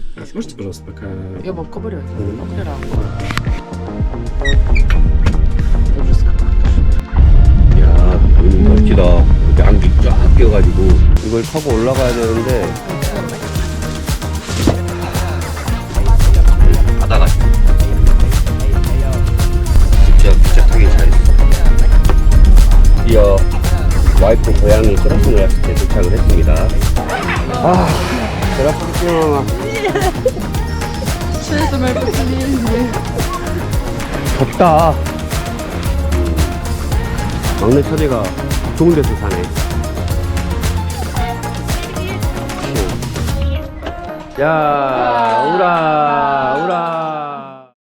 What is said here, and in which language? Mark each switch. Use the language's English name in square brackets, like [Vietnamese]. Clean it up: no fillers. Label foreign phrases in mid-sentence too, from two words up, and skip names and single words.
[Russian] Сможете, пожалуйста, пока... [Korean] 여보 꺼버려. 꺼버려라. 야, 여기 멋지다. 이렇게 안개 쫙 끼어가지고 이걸 타고 올라가야 되는데 바다가 진짜 기차 타기 잘했어. 드디어 와이프 고향이 크라스노 왔을 때 도착을 했습니다. 아, 그라스노 [Russian] Честно, мои пацаны. [Korean] 덥다. 막내 처제가 좋은 데서 사네. 야, 오라, 오라.